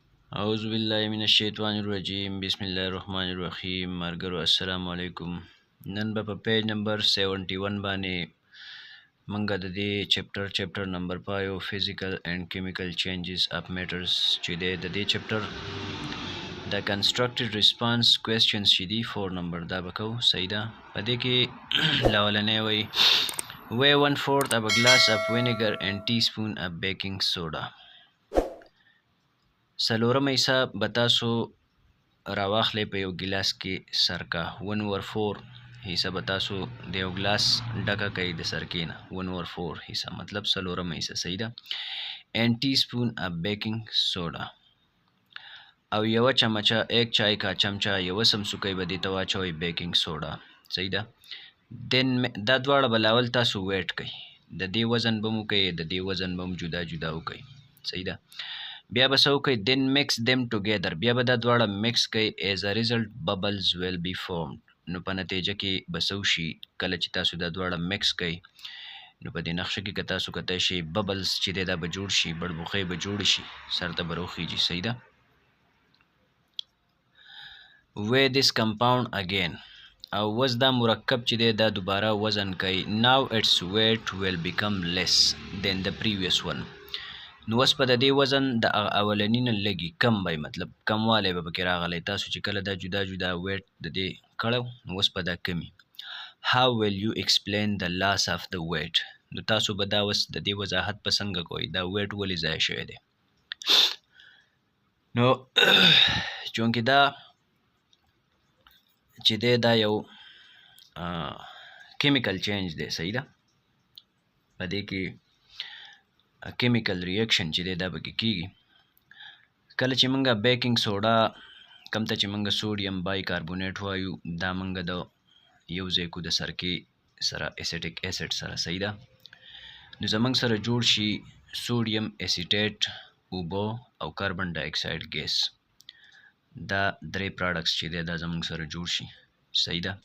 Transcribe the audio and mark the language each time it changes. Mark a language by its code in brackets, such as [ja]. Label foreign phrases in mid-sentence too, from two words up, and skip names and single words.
[ps] اعوذ بالله من الشیطان الرجیم بسم الله الرحمن الرحیم مرګرو السلام علیکم. نن به په پیج نمبر 71 باندې منګه د دې چپټر نمبر 5 [en] physical and chemical changes of matters [ps] چې د دې چپټر د [en] constructed response questions [ps] چې دي 4 نمبر دا بکو صحیح ده. په دې کې لاولنې وای [en] weigh 1/4 of a glass of vinegar and teaspoon of baking soda. [ps] څلورم حصه به تاسو راواخلئ په یو ګیلاس کې سرکه 1/4 حصه به تاسو د یو ګلاس ډکه کوئ د سرکې نه 1/4 حصه مطلب څلورم حصه صحیح ده. [en] and teaspoon of baking soda [ps] او یوه چمچه 1 [ur] چای کا چمچه [ps] یوه سمسوکی به دې ته واچوئ [en] baking soda [ps] صحیح ده. دین دا دواړه به لاول تاسو ویټ کوئ د دې وزن به مو کوئ د دې وزن به مو جدا جدا وکئ صحیح ده. بیا به څه وکئ [en] then mix them together [ps] بیا به دا دواړه مکس کوئ [en] as a result bubbles will be formed [ps] نو په نتیجه کې به څه وشي کله چې تاسو دا دواړه مکس کوئ نو په دې نقشه کې که تاسو کتای شئ ببلز چې دی دا به جوړ شي بړبوخۍ به جوړ شي سر ته به راوخیږي صحیح ده. [en] weigh this compound again [ps] او وز دا مرکب چې دی دا دوباره وزن کوي [en] now its weight will become less than the previous one [ps] نو اوس په د دې وزن د اولني نه لږي کم وای مطلب کموالی به پکې راغلی تاسو چې کله دا جدا جدا ویټ د دې کړو نو اوس په دا کمی. [en] how will you explain the loss of the weight [ps] نو تاسو به دا اوس د دې وضاحت په څنګه کوئ دا ویټ ولې ضایع شوی دی نو چونکې دا چې دی دا یو کیمیکل چینج دی صحیح ده. په دې کې کیمیکل ریاکشن چې دی دا پکې کیږي کله چې موږ [en] baking soda [ps] کم ته چې موږ [en] sodium bicarbonate [ps] وایو دا موږ د یو ځای کو د سرکې سره [en] acetic acid [ps] سره صحیح ده نو زموږ سره جوړ شي [en] sodium acetate [ps] اوبه او [en] carbon dioxide gas [ps] دا درې پروډکټس چې دی دا زموږ سره جوړ شي صحیح ده.